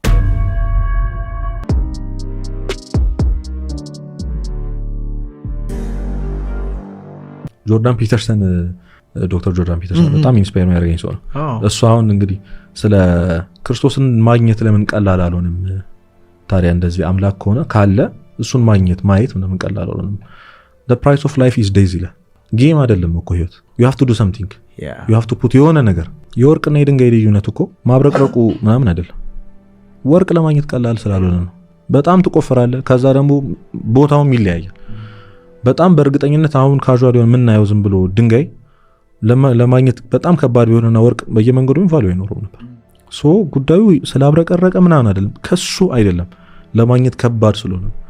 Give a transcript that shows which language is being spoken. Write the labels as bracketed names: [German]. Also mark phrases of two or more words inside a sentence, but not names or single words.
[Amharic] ጆርዳን ፒተርሰን ዶክተር ጆርዳን ፒተርሰን በጣም ኢንስፓየር የሚያደርገኝ ሰው ነው። እሱ አሁን እንግዲህ ስለ ክርስቶስን ማግኘት ለምን ቀላል አልሆነም ታዲያ እንደዚህ አምላክ ከሆነ ካለ እሱን ማየት ምንም ቀላል አይደለም። [English] the price of life is days [Amharic] ይላል። ጌም አይደለም እኮ ህይወት። [English] you have to do something you have to put [Amharic] የሆነ ነገር የወርቅና የድንጋይ ልዩነት እኮ ማብረቅረቁ ምናምን አይደለም። ወርቅ ለማግኘት ቀላል ስላልሆነ ነው። በጣም ትቆፍራለህ፣ ከዛ ደግሞ ቦታውም ይለያያል። በጣም በእርግጠኝነት አሁን ካዡዋል ሆነ የምናየው ዝም ብሎ ድንጋይ ለማግኘት በጣም ከባድ ቢሆንና ወርቅ በየመንገዱም ቫልዩ አይኖረውም ነበር። ሶ ጉዳዩ ስላብረቀረቀ ምናምን አይደለም፣ ከሱ አይደለም ለማግኘት ከባድ ስለሆነ።